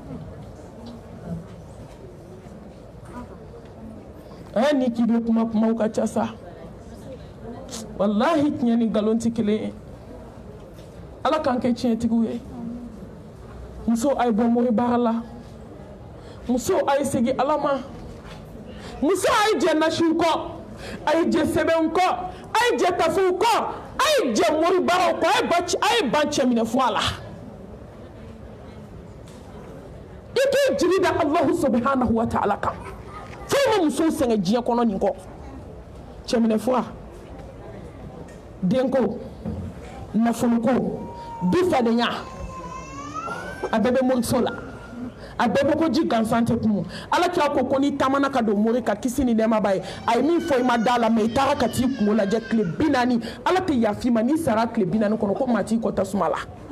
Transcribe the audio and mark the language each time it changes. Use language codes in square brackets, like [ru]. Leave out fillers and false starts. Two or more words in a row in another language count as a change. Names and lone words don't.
[bm] ni kibe kuma ka ca sa wallahi tiɲɛ ni galon tɛ kelen ye ala k'an kɛ tiɲɛtigiw ye muso a ye bɔ mori baara la muso a ye segin ala ma muso a ye jɛ nasiw kɔ a ye jɛ sɛbɛnw kɔ a ye jɛ tafow kɔ a ye jɛ mori baaraw kɔ a ye ban cɛminɛ fɔ a la i k'i jigi da [ar] الله سبحانه وتعالى [bm] kan fo muso sɛgɛn diɲɛ kɔnɔ nin kɔ cɛminɛ fura denko nafolo ko dufadenya a bɛɛ bɛ moriso la a bɛɛ bɛ ko ji gansan tɛ kun ala kira ko ni taamana ka don mori ka kisi ni nɛɛma b'a ye a ye min fɔ i ma da la mɛ i taara ka t'i kungo lajɛ tile 40 ala tɛ yafa i ma n'i sara tile 40 kɔnɔ ko maa t'i kɔ tasuma la